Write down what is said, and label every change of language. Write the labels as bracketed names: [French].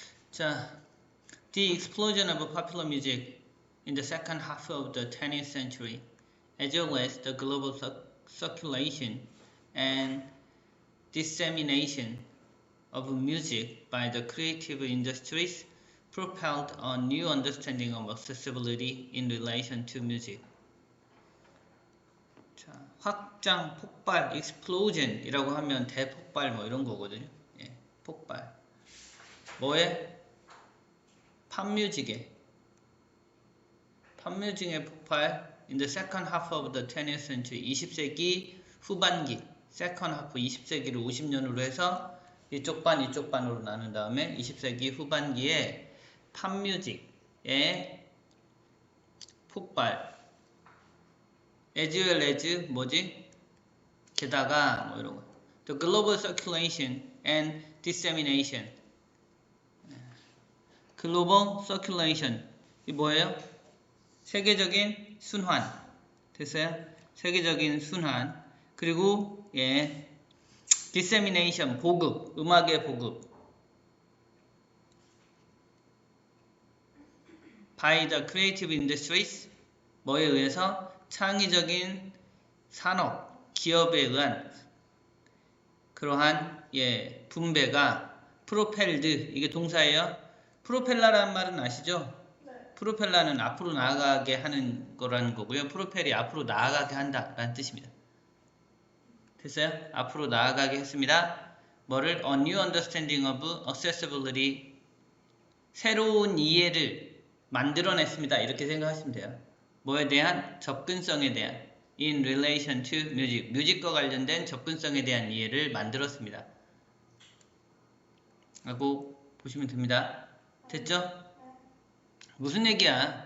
[English] 자, the explosion of popular music in the second half of the 20th century, as well as the global circulation and dissemination of music by the creative industries, propelled a new understanding of accessibility in relation to music. [Korean] 자, 확장, 폭발, explosion이라고 하면 대폭발 뭐 이런 거거든요. 예, 폭발. 뭐에? 팝뮤직의 폭발 [English] in the second half of the 20th century, [Korean] 20세기 후반기, second half 20세기를 50년으로 해서 이쪽 반으로 나눈 다음에 20세기 후반기에 팝뮤직의 폭발, [English] as well as [Korean] 뭐지? 게다가 뭐 이런 거. [English] The global circulation and dissemination. [Korean] 글로벌 circulation. 이 뭐예요? 세계적인 순환. 됐어요? 세계적인 순환. 그리고 예. dissemination 보급. 음악의 보급. [English] by the creative industries. [Korean] 뭐에 의해서? 창의적인 산업, 기업에 의한 그러한 예, 분배가 프로펠드, 이게 동사예요. 프로펠러라는 말은 아시죠? 네. 프로펠러는 앞으로 나아가게 하는 거라는 거고요. 프로펠이 앞으로 나아가게 한다 라는 뜻입니다. 됐어요? 앞으로 나아가게 했습니다. 뭐를? [English] A new understanding of accessibility. [Korean] 새로운 이해를 만들어냈습니다. 이렇게 생각하시면 돼요. 뭐에 대한? 접근성에 대한. [English] In relation to music. [Korean] 뮤직과 관련된 접근성에 대한 이해를 만들었습니다. 라고 보시면 됩니다. 됐죠? 무슨 얘기야?